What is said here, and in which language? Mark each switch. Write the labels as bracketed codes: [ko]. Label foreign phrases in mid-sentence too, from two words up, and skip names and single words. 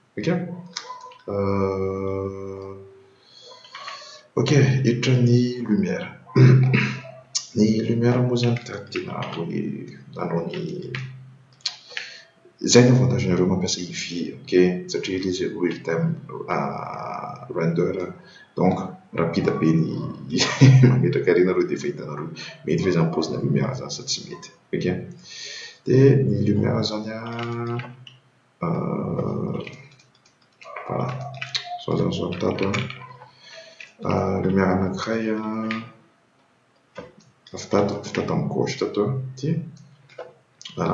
[mg] Hiditra ny lumière. Ny lumière moa zany tiana hoe anao ny zay ny avantagenareo mampiasa Eevee, satria izy [en] real time render, [fr] donc rapide [mg] be ny mametraka renareo dia efa hitanareo mety ve zany paozina lumière zany sa tsy mety. Dia ny lumière zany voilà, zao tato lumière anankiray fitato amin'ny gauche tato ty voilà.